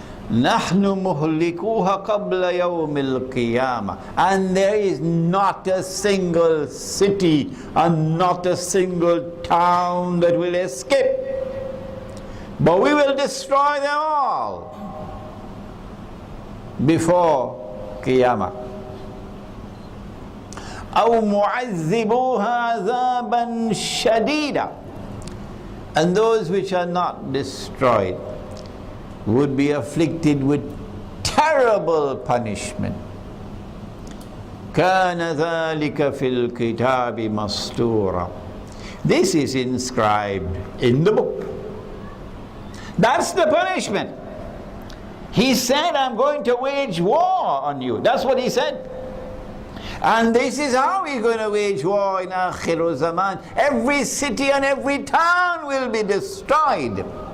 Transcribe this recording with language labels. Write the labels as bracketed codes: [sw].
[ar] نحن مهلكوها قبل يوم القيامة. [en] And there is not a single city and not a single town that will escape, but we will destroy them all before Qiyamah. [ar] أو معذبوها عذابا شديدا. [en] And those which are not destroyed would be afflicted with terrible punishment. [ar] كان ذلك في الكتاب مسطورا. [en] This is inscribed in the book. That's the punishment. He said, I'm going to wage war on you. That's what he said. And this is how he's going to wage war in Akhirulzaman. Every city and every town will be destroyed.